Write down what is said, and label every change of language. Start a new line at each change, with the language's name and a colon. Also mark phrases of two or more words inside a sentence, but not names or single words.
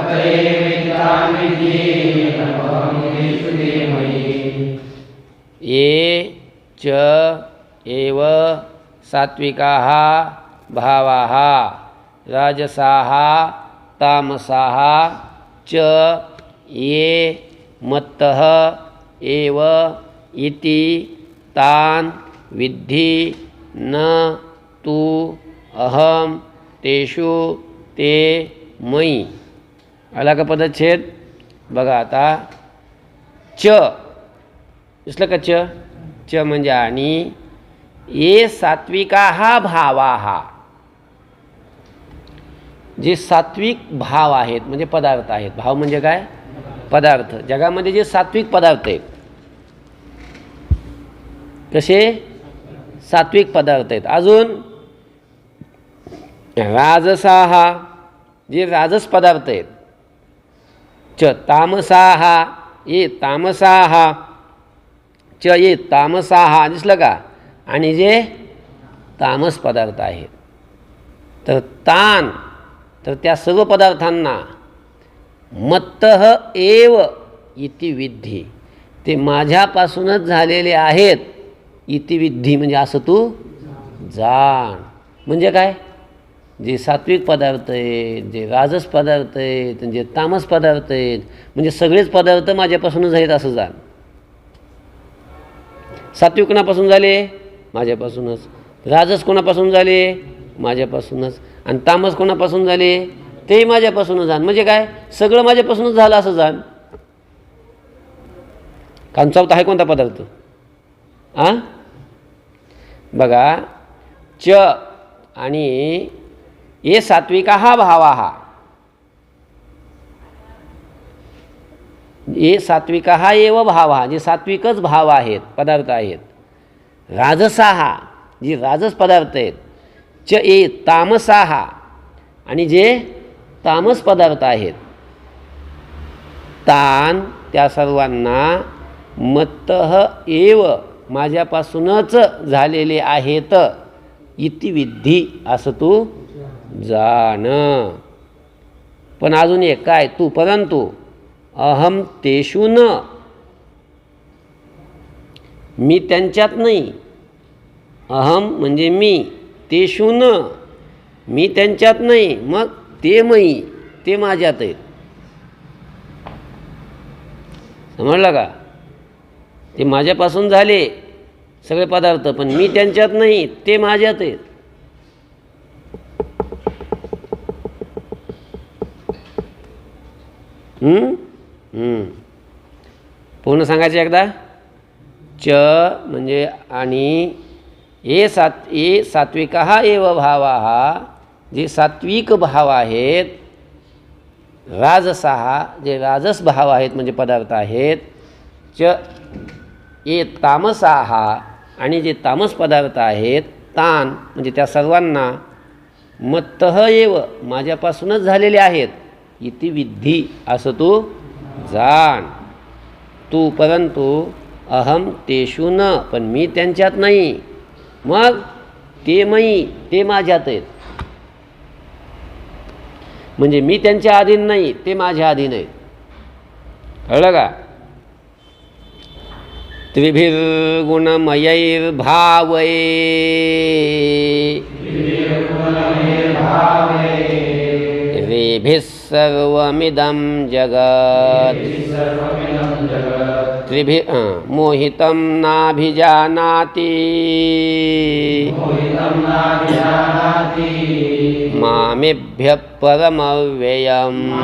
Sanskrit: ये च एव सात्विकाः भावाः, राजसाः तामसाः च ये मत्तः एव इति तान् विद्धि, न तु अहम तेषु ते मयि.
Marathi: आला का पदच्छेद? बघा आता. च दिसलं का? च म्हणजे आणि,
Sanskrit: ये सात्विकाः भावाः,
Marathi: जे सात्विक भाव आहेत म्हणजे पदार्थ आहेत. भाव म्हणजे काय? पदार्थ. जगामध्ये जे सात्विक पदार्थ आहेत, कसे सात्विक पदार्थ आहेत. अजून राजसाः, जे राजस पदार्थ आहेत.
Sanskrit: च तामसाः, ये तामसाः, च ये तामसाः,
Marathi: दिसलं का? आणि जे तामस पदार्थ आहेत. तर तान, तर त्या सर्व पदार्थांना
Sanskrit: मत्तः एव इति विद्धि,
Marathi: ते माझ्यापासूनच झालेले आहेत.
Sanskrit: इति विद्धि
Marathi: म्हणजे असं तू जाण. म्हणजे काय? जे सात्विक पदार्थ आहेत, जे राजस पदार्थ आहेत, जे तामस पदार्थ आहेत, म्हणजे सगळेच पदार्थ माझ्यापासूनच आहेत असं जाण. सात्विक कोणापासून झाले? माझ्यापासूनच. राजस कोणापासून झाले? माझ्यापासूनच. आणि तामस कोणापासून झाले? तेही माझ्यापासूनच जाण. म्हणजे काय? सगळं माझ्यापासूनच झालं असं जाण. कारण चौथा आहे कोणता पदार्थ?
Sanskrit: बघा. च आणि ये सात्विकाः भावाः, ये सात्विकाः एव भावाः,
Marathi: जे सात्विकच भाव आहेत, पदार्थ आहेत. राजसाः, जे राजस पदार्थ आहेत.
Sanskrit: च ये तामसाः,
Marathi: आणि जे तामस पदार्थ आहेत. तान, त्या सर्वांना
Sanskrit: मत्तः एव,
Marathi: माझ्यापासूनच झालेले आहेत.
Sanskrit: इति विद्धि,
Marathi: असं तू जाण. पण अजून एक काय,
Sanskrit: तू परंतु अहम तेषु न,
Marathi: मी त्यांच्यात नाही. अहम म्हणजे मी,
Sanskrit: तेषु न,
Marathi: मी त्यांच्यात नाही. मग
Sanskrit: ते मयी,
Marathi: ते माझ्यात आहेत. समजलं का? ते माझ्यापासून झाले सगळे पदार्थ, पण मी त्यांच्यात नाही, ते माझ्यात आहेत. पूर्ण सांगायचे एकदा. च म्हणजे आणि
Sanskrit: ए सात्विका एव भावा,
Marathi: जे सात्विक भाव आहेत. राजसा जे राजस भाव आहेत म्हणजे पदार्थ आहेत.
Sanskrit: च ए तामसाहा
Marathi: आणि जे तामस पदार्थ आहेत. तान म्हणजे त्या सर्वांना
Sanskrit: मत्तः एव
Marathi: माझ्यापासूनच झालेले आहेत.
Sanskrit: इति विद्धी
Marathi: असं तू जाण.
Sanskrit: तू परंतु अहम तेषु न,
Marathi: पण मी त्यांच्यात नाही. मग
Sanskrit: ते मयी,
Marathi: ते माझ्यात आहेत. म्हणजे मी त्यांच्या अधीन नाही, ते माझ्या अधीन आहेत. कळलं का?
Sanskrit: त्रिभिर्गुणमयैर्भावै रेभिः सर्वमिदं जगत् मोहितं नाभिजानाति मामेभ्यः परमव्ययम्.